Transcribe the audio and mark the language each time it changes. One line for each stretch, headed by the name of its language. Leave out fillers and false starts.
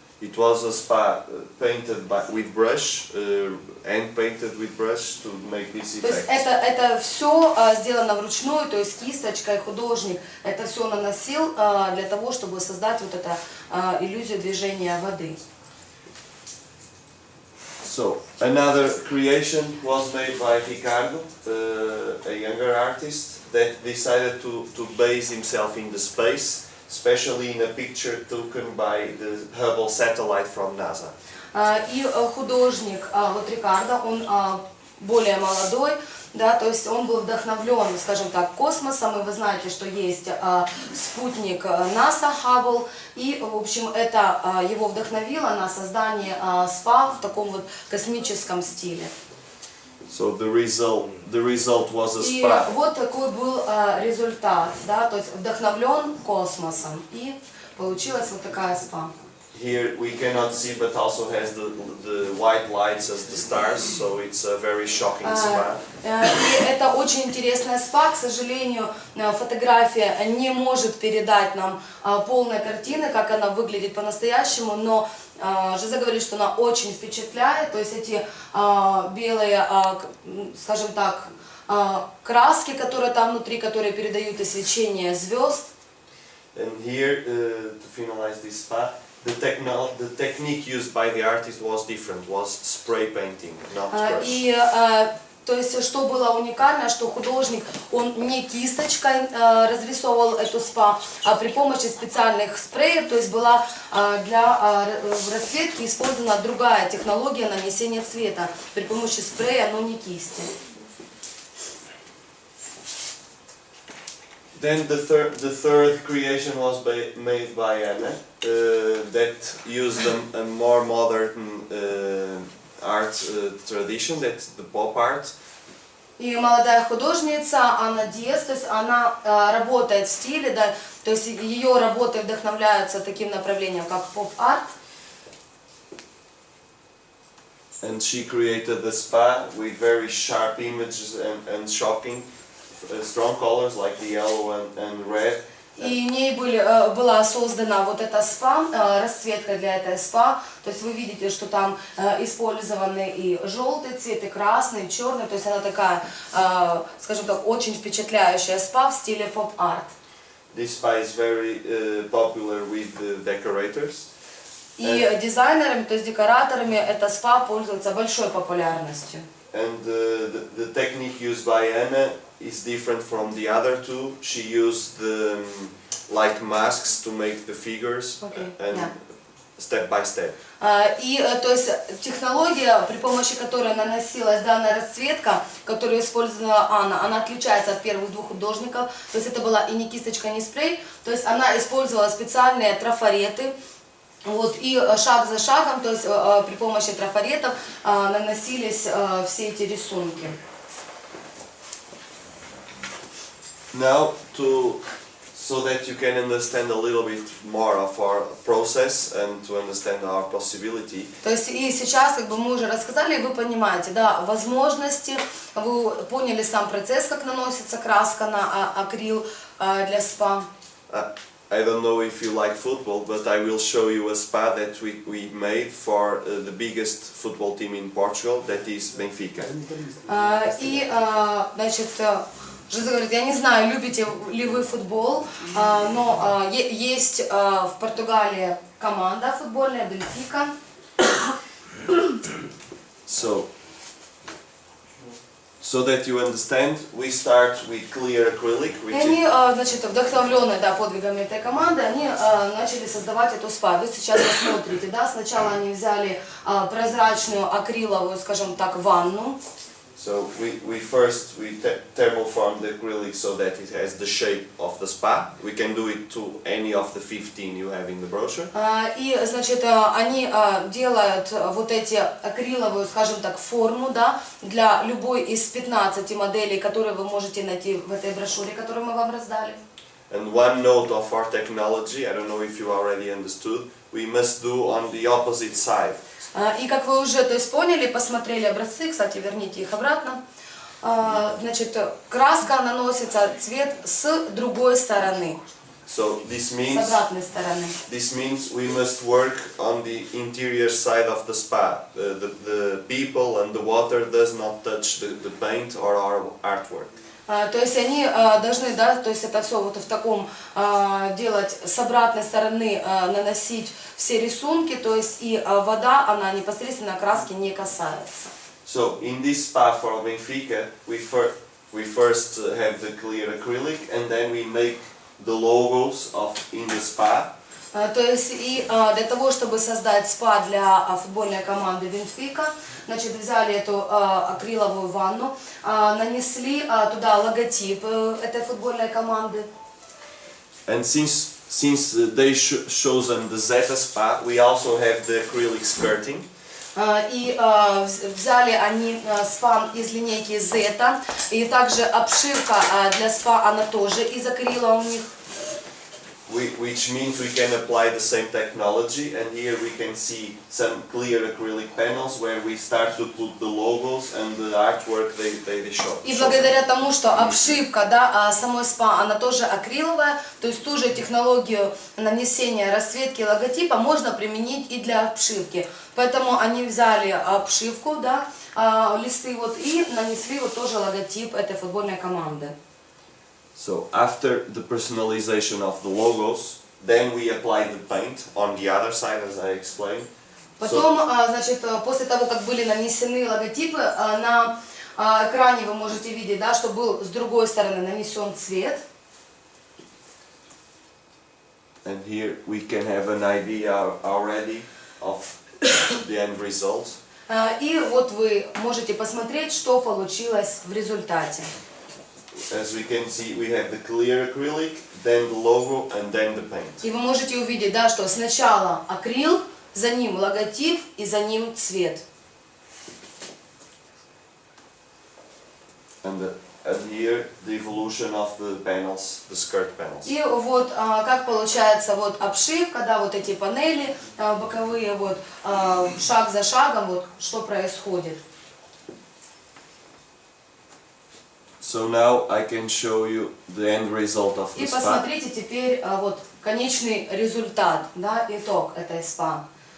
English: It was a spa painted with brush, hand painted with brush to make this
Russian: То есть
English: effect.
Russian: это все сделано вручную, то есть кисточкой художник это все наносил для того, чтобы создать вот эту иллюзию движения воды.
English: So another creation was made by Ricardo, a younger artist that decided to base himself in the space, especially in a picture taken by the Hubble satellite from NASA.
Russian: И художник, вот Рикардо, он более молодой, да, то есть он был вдохновлен, скажем так, космосом, и вы знаете, что есть спутник НАСА Hubble, и, в общем, это его вдохновило на создание спа в таком вот космическом стиле.
English: So the result was a
Russian: И
English: spa.
Russian: вот такой был результат, да, то есть вдохновлен космосом, и получилась вот такая спа.
English: Here we cannot see, but also has the white lights as the stars, so it's a very shocking spa.
Russian: И это очень интересная спа, к сожалению, фотография не может передать нам полной картины, как она выглядит по-настоящему, но Жозе говорит, что она очень впечатляет, то есть эти белые, скажем так, краски, которые там внутри, которые передают и свечение звезд.
English: And here, to finalize this spa, the technique used by the artist was different, was spray painting, not brush.
Russian: И то есть, что было уникально, что художник, он не кисточкой разрисовывал эту спа, а при помощи специальных спреев, то есть была для расцветки использована другая технология нанесения цвета при помощи спрея, но не кисти.
English: Then the third creation was made by Anna, that used a more modern art tradition, that's the pop art.
Russian: И молодая художница Анна Диас, то есть она работает в стиле, да, то есть ее работы вдохновляются таким направлением, как поп-арт.
English: And she created the spa with very sharp images and shocking, strong colors like the yellow and red.
Russian: И в ней была создана вот эта спа, расцветка для этой спа. То есть вы видите, что там использованы и желтый цвет, и красный, и черный. То есть она такая, скажем так, очень впечатляющая спа в стиле поп-арт.
English: This spa is very popular with the decorators.
Russian: И дизайнерами, то есть декораторами, эта спа пользуется большой популярностью.
English: And the technique used by Anna is different from the other two. She used the like masks to make the figures Okay, and yeah. step by step.
Russian: И то есть технология, при помощи которой наносилась данная расцветка, которую использовала Анна, она отличается от первых двух художников. То есть это была и не кисточка, не спрей. То есть она использовала специальные трафареты. Вот, и шаг за шагом, то есть при помощи трафаретов наносились все эти рисунки.
English: Now so that you can understand a little bit more of our process and to understand our possibility.
Russian: То есть и сейчас, как бы мы уже рассказали, вы понимаете, да, возможности, вы поняли сам процесс, как наносится краска на акрил для спа.
English: I don't know if you like football, but I will show you a spa that we made for the biggest football team in Portugal, that is Benfica.
Russian: И, значит, Жиза говорит, я не знаю, любите ли вы футбол, но есть в Португалии команда футбольная, Бенфика.
English: So that you understand, we start with clear acrylic,
Russian: И они, значит, вдохновленные, да, подвигами этой команды, они начали создавать эту спа. Вы сейчас посмотрите, да, сначала они взяли прозрачную акриловую, скажем так, ванну.
English: So we thermoform the acrylic so that it has the shape of the spa. We can do it to any of the 15 you have in the brochure.
Russian: И, значит, они делают вот эти акриловую, скажем так, форму, да, для любой из 15 моделей, которые вы можете найти в этой брошюре, которую мы вам раздали.
English: And one note of our technology, I don't know if you already understood, we must do on the opposite side.
Russian: И как вы уже, то есть, поняли, посмотрели образцы, кстати, верните их обратно, значит, краска наносится, цвет с другой стороны,
English: So
Russian: с обратной стороны.
English: this means we must work on the interior side of the spa. The people and the water does not touch the paint or our artwork.
Russian: То есть они должны, да, то есть это все вот в таком делать с обратной стороны, наносить все рисунки, то есть и вода, она непосредственно краски не касается.
English: So in this spa for Benfica, we first have the clear acrylic and then we make the logos in the spa.
Russian: То есть и для того, чтобы создать спа для футбольной команды Бенфика, значит, взяли эту акриловую ванну, нанесли туда логотип этой футбольной команды.
English: And since they chosen the Zeta spa, we also have the acrylic skirting.
Russian: И взяли они спа из линейки Zeta, и также обшивка для спа, она тоже из акрила у них.
English: Which means we can apply the same technology, and here we can see some clear acrylic panels where we start to put the logos and the artwork they show.
Russian: И благодаря тому, что обшивка, да, самой спа, она тоже акриловая, то есть ту же технологию нанесения расцветки логотипа можно применить и для обшивки. Поэтому они взяли обшивку, да, листы вот, и нанесли вот тоже логотип этой футбольной команды.
English: So after the personalization of the logos, then we apply the paint on the other side, as I explained.
Russian: Потом, значит, после того, как были нанесены логотипы, на экране вы можете видеть, да, что был с другой стороны нанесен цвет.
English: And here we can have an idea already of the end result.
Russian: И вот вы можете посмотреть, что получилось в результате.
English: As we can see, we have the clear acrylic, then the logo, and then the paint.
Russian: И вы можете увидеть, да, что сначала акрил, за ним логотип и за ним цвет.
English: And here the evolution of the panels, the skirt panels.
Russian: И вот как получается вот обшивка, да, вот эти панели боковые, вот шаг за шагом, вот что происходит.
English: So now I can show you the end result of the
Russian: И
English: spa.
Russian: посмотрите теперь вот конечный результат, да, итог этой спа.